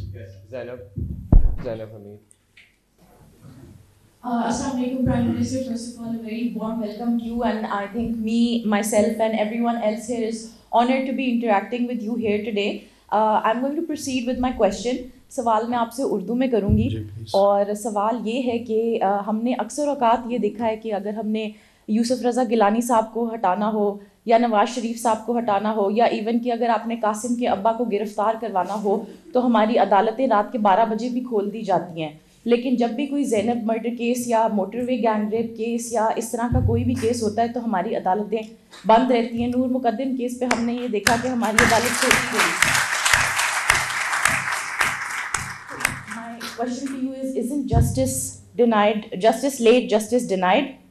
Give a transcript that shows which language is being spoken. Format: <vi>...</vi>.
<en>Yes. Zainab Hamid. Assalamu alaikum, Prime Minister. First of all, a very warm welcome to you, and I think me, myself, and everyone else here is honored to be interacting with you here today. I'm going to proceed with my question.</en> <ur>سوال میں آپ سے اردو میں کروں گی اور سوال یہ ہے کہ ہم نے اکثر اوقات یہ دیکھا ہے کہ اگر ہم نے یوسف رضا گیلانی صاحب کو ہٹانا ہو یا نواز شریف صاحب کو ہٹانا ہو یا ایون کہ اگر آپ نے قاسم کے ابا کو گرفتار کروانا ہو تو ہماری عدالتیں رات کے 12 بجے بھی کھول دی جاتی ہیں. لیکن جب بھی کوئی زینب مرڈر کیس یا موٹر وے گینگ ریپ کیس یا اس طرح کا کوئی بھی کیس ہوتا ہے تو ہماری عدالتیں بند رہتی ہیں. نور مقدم کیس پہ ہم نے یہ دیکھا کہ ہماری عدالت کھولی گئی.</ur> <en>Question to you is, isn't justice denied, justice late, justice denied?</en>